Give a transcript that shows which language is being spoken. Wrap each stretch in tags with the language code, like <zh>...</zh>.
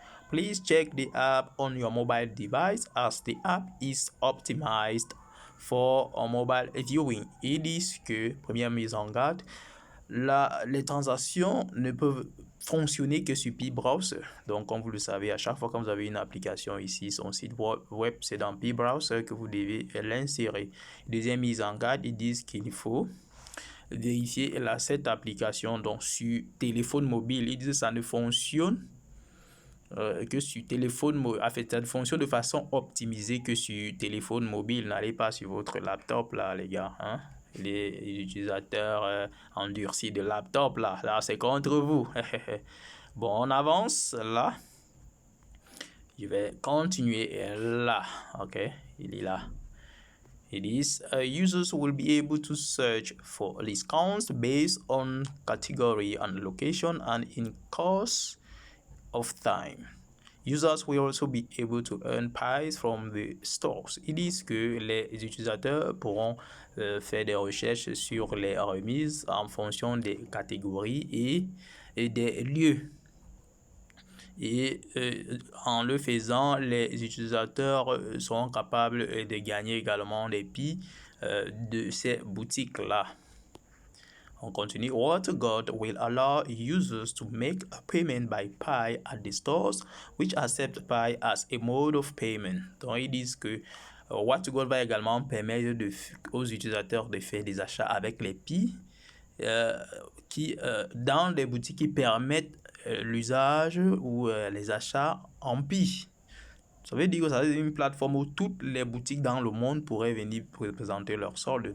<en>Please check the app on your mobile device as the app is optimized for mobile viewing.</en> <fr>Ils disent que, première mise en garde, les transactions ne peuvent fonctionner que sur Pi Browser. Donc, comme vous le savez, à chaque fois que vous avez une application ici, son site web, c'est dans Pi Browser que vous devez l'insérer. Deuxième mise en garde, ils disent qu'il faut vérifier cette application donc sur téléphone mobile. Ils disent que ça ne fonctionne que sur téléphone mobile. En fait, ça fonctionne de façon optimisée que sur téléphone mobile. N'allez pas sur votre laptop là, les gars, hein? Les utilisateurs endurcis de laptop là c'est contre vous. Bon, on avance là. Je vais continuer là. Ok, il est là.</fr> <en>It is users will be able to search for discounts based on category and location and in course of time. Users will also be able to earn pies from the stores.</en> <fr>Ils disent que les utilisateurs pourront faire des recherches sur les remises en fonction des catégories et des lieux. Et en le faisant, les utilisateurs seront capables de gagner également des pies de ces boutiques-là. On continue.</fr> <en>WaterGuard will allow users to make a payment by Pi at the stores which accept Pi as a mode of payment.</en> <fr>Donc, ils disent que WaterGuard va également permettre aux utilisateurs de faire des achats avec les Pi dans des boutiques qui permettent l'usage ou les achats en Pi. Ça veut dire que ça c'est une plateforme où toutes les boutiques dans le monde pourraient venir présenter leur solde.</fr>